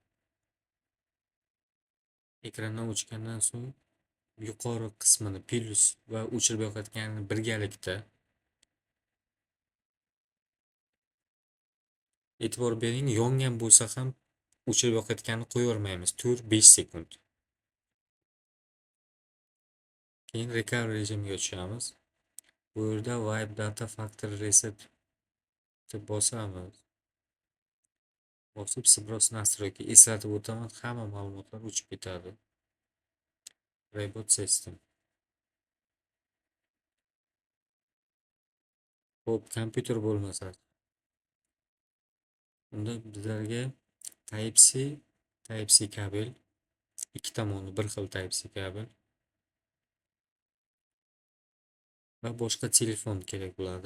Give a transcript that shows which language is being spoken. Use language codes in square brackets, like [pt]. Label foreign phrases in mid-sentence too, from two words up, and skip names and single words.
[uz] Ekrandan o'chgandan so'ng yuqori qismini plus va o'chirib yoqayotganini birgalikda e'tibor bering, yongan bo'lsa ham o'chirib yoqayotganini qo'yavermaymiz 4-5 sekund. Keyin recovery rejimiga tushamiz. Bu yerda [en] wipe data factory reset [uz] deb bosamiz. Bosib [ru] сброс настройки [uz] eslatib o'taman, hamma ma'lumotlar o'chib ketadi. [en] Reboot system. [uz] Xo'p, kompyuter bo'lmasa, unda bizlarga Type-C kabel, ikki tomoni bir xil Type-C kabel va boshqa telefon kerak bo'ladi.